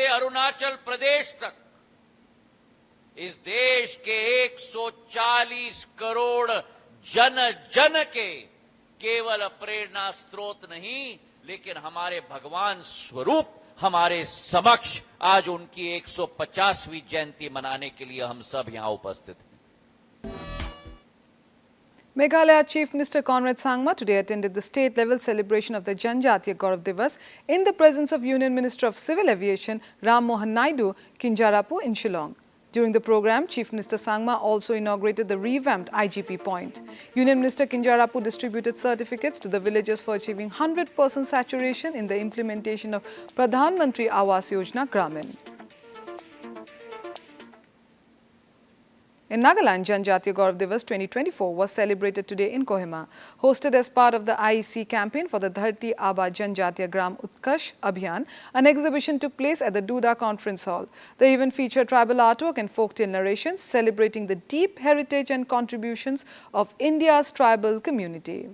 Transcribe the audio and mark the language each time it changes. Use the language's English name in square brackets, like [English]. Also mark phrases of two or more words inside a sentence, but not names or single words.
[Hindi] अरुणाचल प्रदेश तक इस देश के 140 करोड़ जन जन के केवल प्रेरणा स्रोत नहीं, लेकिन हमारे भगवान स्वरूप हमारे समक्ष आज उनकी 150वीं जयंती मनाने के लिए हम सब यहां उपस्थित हैं। [English] Meghalaya Chief Minister Conrad Sangma today attended the state-level celebration of the Janjatiya Gaurav Divas in the presence of Union Minister of Civil Aviation Ram Mohan Naidu Kinjarapu in Shillong. During the program, Chief Minister Sangma also inaugurated the revamped IGP point. Union Minister Kinjarapu distributed certificates to the villagers for achieving 100% saturation in the implementation of Pradhan Mantri Awas Yojana Gramin. In Nagaland, Janjatiya Gaurav Divas 2024 was celebrated today in Kohima. Hosted as part of the IEC campaign for the Dharti Aba Janjatiya Gram Utkarsh Abhiyan, an exhibition took place at the Duda Conference Hall. The event featured tribal artwork and folktale narrations celebrating the deep heritage and contributions of India's tribal community.